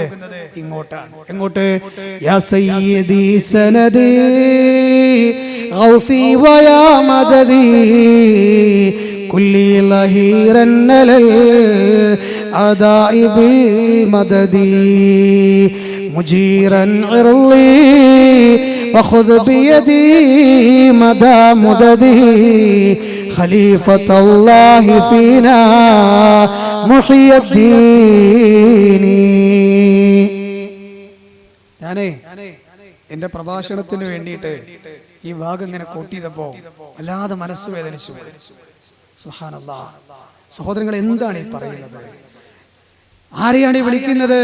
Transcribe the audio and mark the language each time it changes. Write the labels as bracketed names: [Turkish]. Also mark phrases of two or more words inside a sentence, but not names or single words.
[Malayalam] ഇങ്ങോട്ടാണ്. എങ്ങോട്ട്? [Arabic] يا سيدي سندي غوثي ويا مددي كلي ظهيرا للأعداء بالمدد مجيرا ارضي وخذ بيدي مدى مددي خليفة الله فينا محي الدين. [Malayalam] ഞാനേ എന്റെ പ്രഭാഷണത്തിന് വേണ്ടിയിട്ട് ഈ ഭാഗം ഇങ്ങനെ കോട്ടിയപ്പോ വല്ലാതെ മനസ്സ് വേദനിച്ചു പോയി. സുബ്ഹാനല്ലാഹ്. സഹോദരങ്ങൾ, എന്താണ് ഈ പറയുന്നത്? ആരെയാണ് ഈ വിളിക്കുന്നത്?